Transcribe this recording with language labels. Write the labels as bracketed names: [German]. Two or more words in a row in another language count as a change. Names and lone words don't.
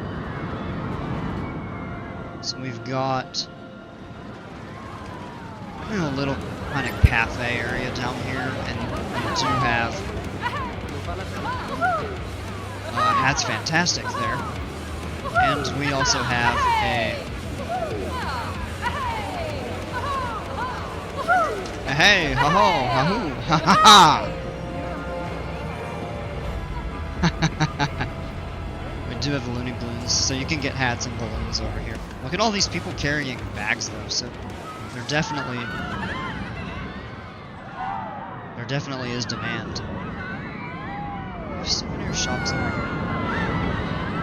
[English] So we've got a little kind of cafe area down here, and we do have Hat's Fantastic there. And we also have a hey, ho ho, ha hoo, ha ha ha. We do have the Looney Balloons, so you can get hats and balloons over here. Look at all these people carrying bags though, so there definitely is demand. There's souvenir shops over here.